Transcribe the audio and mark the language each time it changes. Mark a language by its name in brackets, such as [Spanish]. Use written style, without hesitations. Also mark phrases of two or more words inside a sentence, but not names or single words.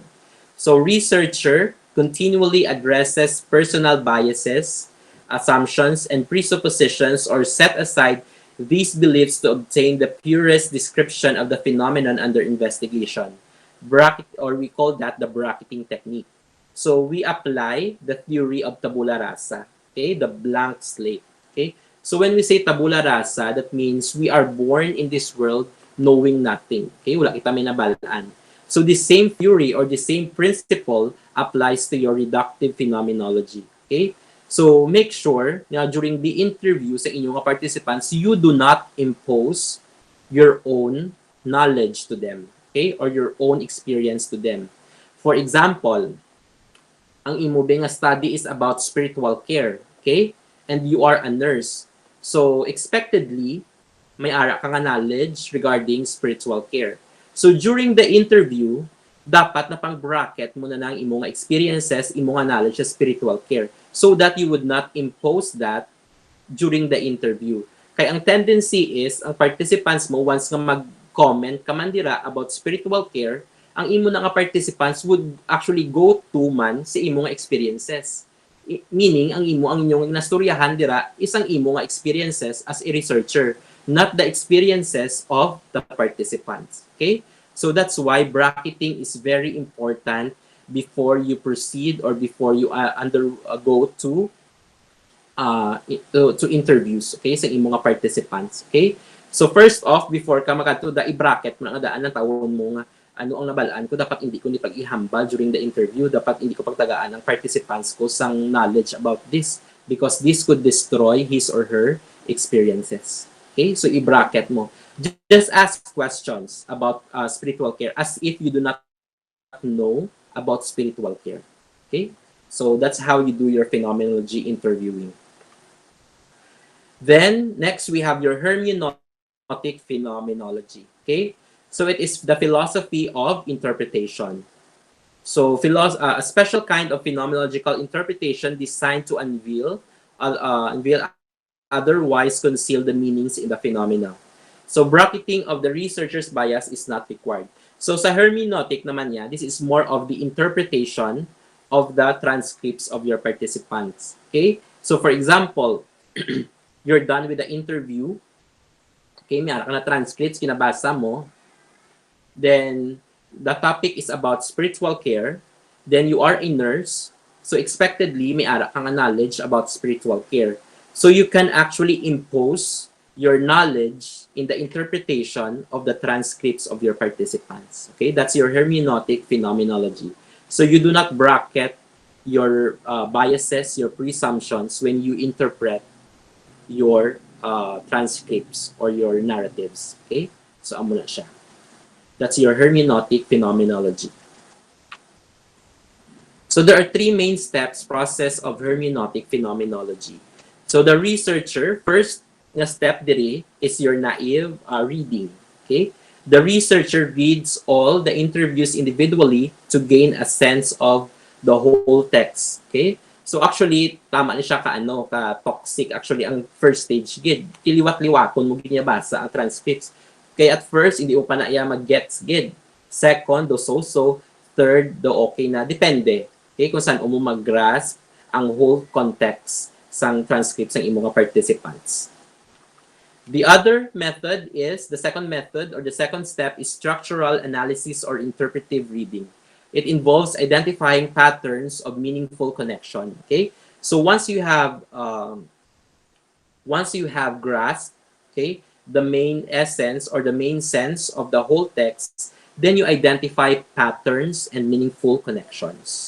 [English] So researcher continually addresses personal biases, assumptions, and presuppositions or set aside these beliefs to obtain the purest description of the phenomenon under investigation. Or we call that the bracketing technique. So we apply the theory of tabula rasa, okay, the blank slate. Okay, so when we say tabula rasa, that means we are born in this world knowing nothing. [Hiligaynon] Okay, wala kita may nabalaan. [English] So the same theory or the same principle applies to your reductive phenomenology. Okay, so make sure na during the interview [Hiligaynon] sa inyong [English] participants, you do not impose your own knowledge to them, okay, or your own experience to them. For example, [Hiligaynon] ang imo nga [English] study is about spiritual care, okay? And you are a nurse. So, expectedly, [Hiligaynon] may ara ka nga [English] knowledge regarding spiritual care. So, during the interview, [Hiligaynon] dapat na pang bracket mo na ng imo nga [English] experiences, [Hiligaynon] imo nga [English] knowledge sa spiritual care so that you would not impose that during the interview. [Hiligaynon] Kaya ang tendency is, ang participants mo, once nga mag-comment ka man dira [English] about spiritual care, [Hiligaynon] ang imo na nga [English] participants would actually go to [Hiligaynon] man sa imo nga experiences. [English] Meaning, [Hiligaynon] ang inyong nastoryahan dira [English] is [Hiligaynon] ang imo nga [English] experiences as a researcher, not the experiences of the participants. Okay? So that's why bracketing is very important before you proceed or before you go to interviews, [Hiligaynon] okay, sa imo nga participants. Okay? [English] So first off, [Hiligaynon] before ka makatuda, i-bracket mo na nga daan ng tawon mo nga ano ang nabalaan ko, dapat hindi ko ni pag-ihambal [English] during the interview, [Hiligaynon] dapat hindi ko pagtagaan ng participants ko sang [English] knowledge about this because this could destroy his or her experiences. [Hiligaynon] Okay? So, i-bracket mo. [English] Just ask questions about spiritual care as if you do not know about spiritual care. Okay? So, that's how you do your phenomenology interviewing. Then, next, we have your hermeneutic phenomenology. Okay? So it is the philosophy of interpretation. So a special kind of phenomenological interpretation designed to unveil otherwise conceal the meanings in the phenomena. So bracketing of the researcher's bias is not required. [Hiligaynon] So sa hermeneutic naman niya, [English] this is more of the interpretation of the transcripts of your participants. Okay? So for example, you're done with the interview. [Hiligaynon] Okay, may ara ka na transcripts, kinabasa mo. [English] Then the topic is about spiritual care. Then you are a nurse. So expectedly, [Hiligaynon] may ara kang [English] knowledge about spiritual care. So you can actually impose your knowledge in the interpretation of the transcripts of your participants. Okay, that's your hermeneutic phenomenology. So you do not bracket your biases, your presumptions when you interpret your transcripts or your narratives. [Hiligaynon] Okay, so amo na siya. [English] That's your hermeneutic phenomenology. So there are three main steps process of hermeneutic phenomenology. So the researcher, first na step diri is your naive reading. Okay? The researcher reads all the interviews individually to gain a sense of the whole text. Okay? So actually, [Hiligaynon] tama ni siya ka toxic. Actually, ang [English] first stage [Hiligaynon] gid, kiliwat-liwaton mo ginabasa ang transcripts. Kaya at first, hindi mo pa na iya mag-gets gid. Second, do so-so. Third, do okay na. Depende. Okay? Kung saan mo mag-grasp ang [English] whole context [Hiligaynon] sang transcripts ng imong participants. [English] The other method is, the second method or the second step is structural analysis or interpretive reading. It involves identifying patterns of meaningful connection. Okay? So once you have grasped, okay, the main essence or the main sense of the whole text, then you identify patterns and meaningful connections.